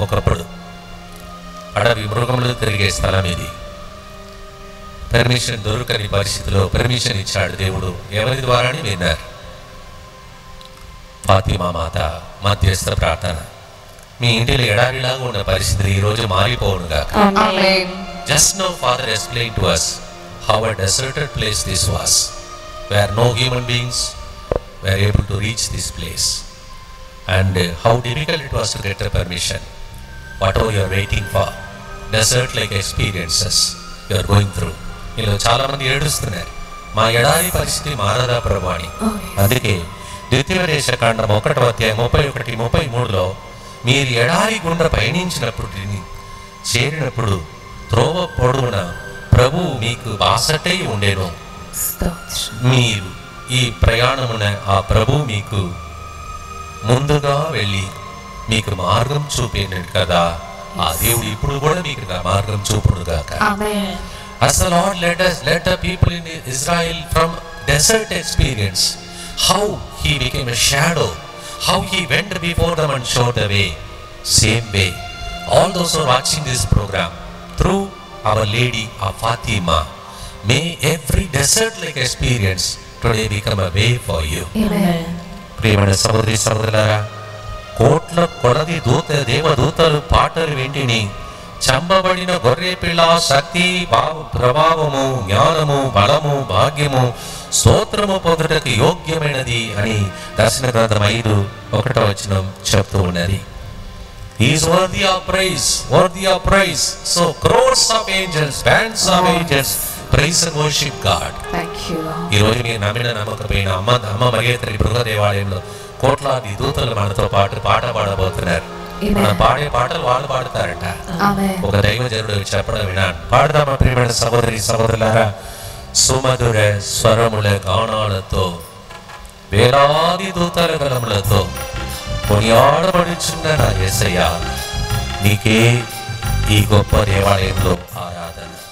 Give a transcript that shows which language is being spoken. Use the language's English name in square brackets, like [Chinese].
[Telugu] ఒకప్పుడు అడవి మృగములు తిరిగే స్థలం ఇది. పర్మిషన్ దొరకని పరిస్థితిలో పర్మిషన్ ఇచ్చాడు దేవుడు. ఎవరి ద్వారాని విన్నారు? ఫాతిమా మాత మధ్యస్థ ప్రార్థన. మీ ఇంటిలో ఎడారిలాగా ఉన్న పరిస్థితి ఈ రోజు మారిపోవునుగా. [English] Just no father explain to us how a deserted place this was, where no human beings were able to reach this place, and how difficult it was to get the permission. Whatever you are waiting for, desert like experiences you are going through. [Telugu] మీలో చాలా మంది ఏడుస్తున్నారు, మా ఎడారి పరిస్థితి మారదా ప్రభు అని. అందుకే ద్వితీయోపదేశకాండం 1వ అధ్యాయం 31, 33లో మీరు ఎడారి గుండా పయనించినప్పుడు చేరినప్పుడు త్రోవ పొడవున ప్రభువు మీకు బాసటై ఉండేను. మీరు ఈ ప్రయాణమున ఆ ప్రభు మీకు ముందుగా వెళ్ళి మీకు మార్గం చూపేను కదా. ఆ దేవుడు ఇప్పుడు కూడా మీకు మార్గం చూపుడుగాక. [English] As the Lord led the people in Israel from desert experience, how he became a shadow, how he went before them and showed the way. Same way, all those who are watching this program, through Our Lady of Fatima, may every desert-like experience today become a way for you. Amen. [Telugu] ప్రియమైన సహోదరి సహోదరులారా, కోట్ల కొలది దేవదూతలు పాటలు వింటిని చంపబడిన గొర్రె పిల్ల శక్తి ప్రభావము జ్ఞానము బలము భాగ్యము స్తోత్రము పొందుటకు యోగ్యమైనది అని దర్శన గ్రంథం 5:1 చెప్తూ ఉన్నది. [English] He is worthy of praise, worthy of praise. So crores of angels, bands of angels praise and worship God. [Telugu] ఈ రోజు మీరు నమ్మిన నమ్మకపోయిన అమ్మ మరియ తల్లి గృహ దేవాలయంలో కోట్లాది దూతలు మనతో పాటు పాట పాడబోతున్నారు. మనం పాడే పాటలు వాళ్ళు పాడతారట. ఒక దైవజనుడు చెప్పడం వినాను. పాడదామా ప్రియమైన సహోదరి సహోదరులారా? సుమధుర స్వరముల గానాలతో వేలాది దూతల గలములతో కొనియాడబడుచున్న నా యేసయ్య, నీకే ఈ గొప్ప దేవాలయంలో ఆరాధన.